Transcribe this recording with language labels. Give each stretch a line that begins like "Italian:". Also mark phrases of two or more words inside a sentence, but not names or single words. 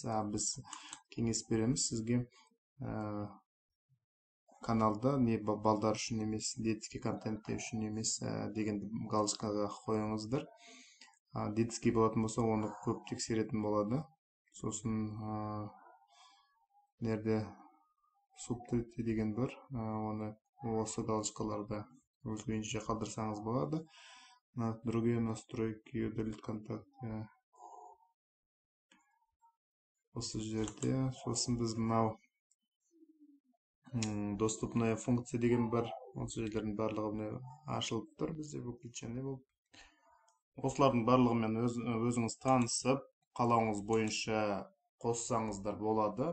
Kazakh: Біз кеңес береміз сізге каналда не балдар үшін емес,
Russian: детский контент
Kazakh: үшін емес деген галочкаға қойыңыздар. Детский болатын болса, оны көп тексеретін болады. Сосын нерде субтитры деген бар, оны осы галочкаларда өз күйінше қалдырсаңыз болады.
Russian: Другие настройки, удалить контакты.
Kazakh: Осы жерде сосын біз мынау
Russian: доступная функция
Kazakh: деген бар. Осы жерлердің барлығы ашылып тұр бізде выключенный болып. Осылардың барлығымен өзіңіз танысып, қалауыңыз бойынша қоссаңыздар болады.